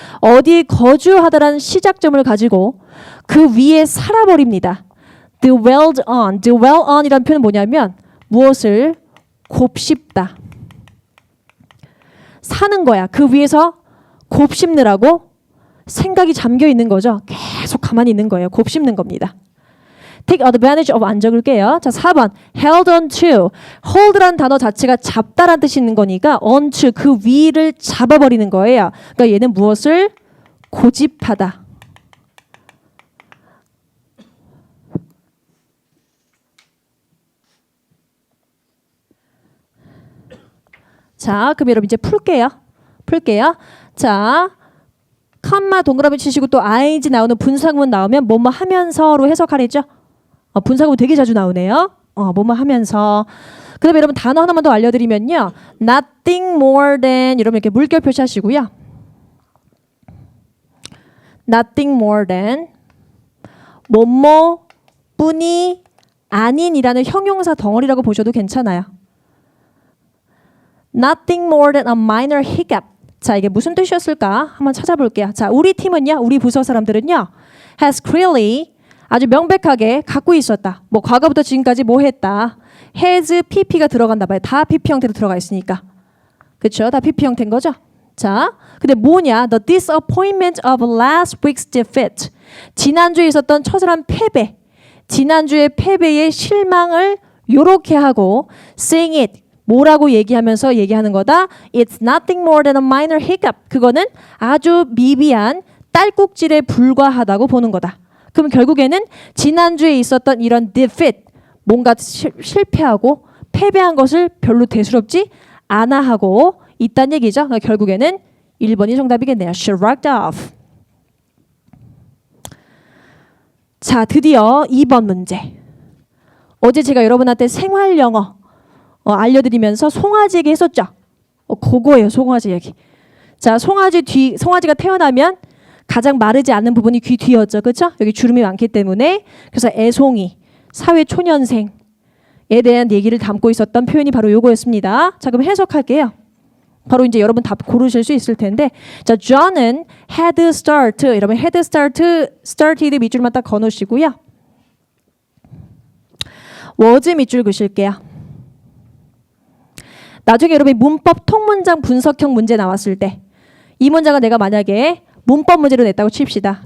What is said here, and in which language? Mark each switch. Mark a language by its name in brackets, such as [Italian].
[Korean] 어디 거주하다라는 시작점을 가지고 그 위에 살아버립니다. [English] dwelled on. [Korean] dwell on이라는 표현은 뭐냐면 무엇을 곱씹다. 사는 거야. 그 위에서 곱씹느라고 생각이 잠겨 있는 거죠. 계속 가만히 있는 거예요. 곱씹는 겁니다. [English] take advantage of [Korean] 안 적을게요. 자, 4번 [English] held on to. [Korean] hold라는 단어 자체가 잡다라는 뜻이 있는 거니까 on to 그 위를 잡아버리는 거예요. 그러니까 얘는 무엇을 고집하다. 자, 그럼 여러분 이제 풀게요. 자, 컴마 동그라미 치시고 또 ing 나오는 분사구문 나오면 뭐뭐 하면서로 해석하랬죠? 분사구문 되게 자주 나오네요. 뭐뭐 하면서. 그 다음에 여러분 단어 하나만 더 알려드리면요. [English] nothing more than [Korean] 여러분 이렇게 물결 표시하시고요. [English] nothing more than [Korean] 뭐뭐 뿐이 아닌이라는 형용사 덩어리라고 보셔도 괜찮아요. [English] nothing more than a minor hiccup. [Korean] 자, 이게 무슨 뜻이었을까? 한번 찾아볼게요. 자, 우리 팀은요, 우리 부서 사람들은요, [English] has clearly [Korean] 아주 명백하게 갖고 있었다. 뭐 과거부터 지금까지 뭐 했다. has pp가 들어간다 봐요. 다 pp 형태로 들어가 있으니까. 그렇죠? 다 pp 형태인 거죠? 자, 근데 뭐냐? [English] The disappointment of last week's defeat. [Korean] 지난주에 있었던 처절한 패배. 지난주의 패배의 실망을 요렇게 하고 [English] saying it. [Korean] 뭐라고 얘기하면서 얘기하는 거다. [English] It's nothing more than a minor hiccup. [Korean] 그거는 아주 미비한 딸꾹질에 불과하다고 보는 거다. 그럼 결국에는 지난주에 있었던 이런 defeat, 뭔가 실패하고 패배한 것을 별로 대수롭지 않아 하고 있다는 얘기죠. 그러니까 결국에는 1번이 정답이겠네요. [English] shrugged off. [Korean] 자, 드디어 2번 문제. 어제 제가 여러분한테 생활 영어 알려드리면서 송아지 얘기 했었죠. 그거예요. 송아지 얘기. 자, 송아지가 태어나면 가장 마르지 않는 부분이 귀 뒤였죠. 그렇죠? 여기 주름이 많기 때문에. 그래서 애송이, 사회초년생에 대한 얘기를 담고 있었던 표현이 바로 요거였습니다. 자, 그럼 해석할게요. 바로 이제 여러분 답 고르실 수 있을 텐데. 자, John은 [English] had start. [Korean] 여러분 [English] had started [Korean] 밑줄만 딱 거놓으시고요. was 밑줄 그실게요. 나중에 여러분이 문법 통문장 분석형 문제 나왔을 때 이 문장을 내가 만약에 문법 문제로 냈다고 칩시다.